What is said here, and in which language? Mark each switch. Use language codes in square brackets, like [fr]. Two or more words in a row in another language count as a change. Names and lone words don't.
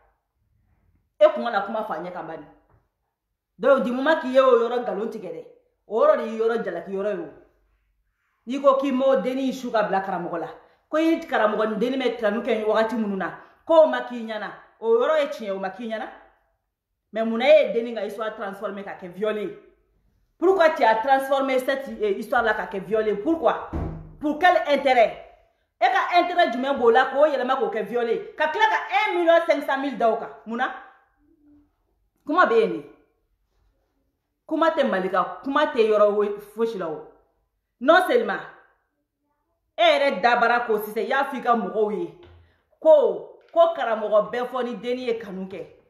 [bm] e kun kana kuma f'a ɲɛ kan bani donc du moment k'i ye o yɔrɔ nkalon tigɛ dɛ o yɔrɔ de y'i yɔrɔ jalaki yɔrɔ ye o n'i ko k'i m'o denni su ka bila karamɔgɔ la ko i karamɔgɔ ni denni bɛ kanu kɛ wagati minnu na ko o ma k'i ɲɛna o yɔrɔ ye tiɲɛ o ma k'i ɲɛna mais mun na e ye denni ka histoire transformée ka kɛ viol ye [fr] pourquoi tu as transformé cette histoire là [bm] ka kɛ viol ye [fr] pourquoi pour quel intérêt [bm] e ka intérêt jumɛn b'o la k'o yɛlɛma k'o kɛ viol ye ka tila ka 1,500,000 da o kan mun na kuma bɛ yen de kuma tɛ Malika kuma tɛ yɔrɔ fosi la o [fr] non seulement [bm] e yɛrɛ dabara ko sisan i y'a fɔ i ka mɔgɔw ye ko karamɔgɔ bɛɛ fɔ ni denni ye kanu kɛ